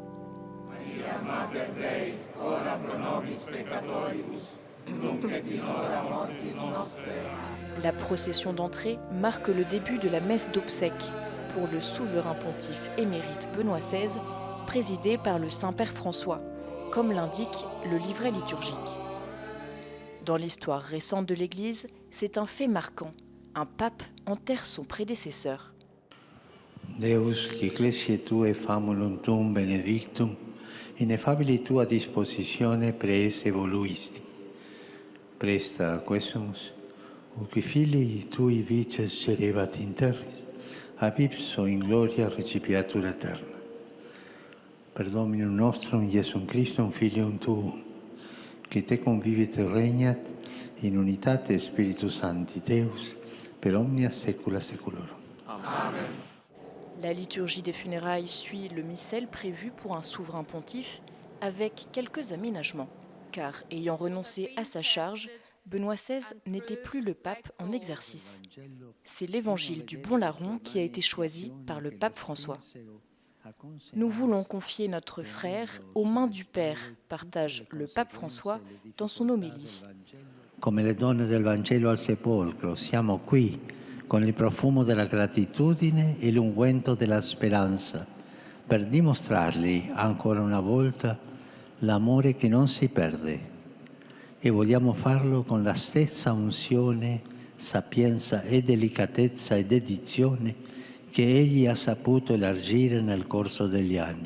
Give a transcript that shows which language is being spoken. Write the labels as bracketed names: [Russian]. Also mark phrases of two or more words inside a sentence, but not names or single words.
[French] La procession d'entrée marque le début de la messe d'obsèques pour le souverain pontife émérite Benoît XVI, présidé par le Saint-Père François, comme l'indique le livret liturgique. Dans l'histoire récente de l'Église, c'est un fait marquant. Un pape enterre son prédécesseur. [Latin] Deus, qui ecclesiae tue famulum tuum benedictum, ineffabili tua dispositione praese voluisti. Presta quesumus, ut qui filii tui vices gerebat in terris, ab ipso in gloria recipiatur aeterna. Per Dominum nostrum Iesum Christum Filium tuum, qui te convivit et regnat in unitate Spiritus Sancti Deus, per omnia saecula saeculorum. Amen. [French] La liturgie des funérailles suit le missel prévu pour un souverain pontife avec quelques aménagements. Car ayant renoncé à sa charge, Benoît XVI n'était plus le pape en exercice. C'est l'évangile du Bon Larron qui a été choisi par le pape François. Nous voulons confier notre frère aux mains du Père, partage le pape François dans son homélie. [Italian] Come le donne del Vangelo al sepolcro, siamo qui con il profumo della gratitudine e l'unguento della speranza, per dimostrargli ancora una volta l'amore che non si perde. E vogliamo farlo con la stessa unzione, sapienza e delicatezza e dedizione che egli ha saputo elargire nel corso degli anni.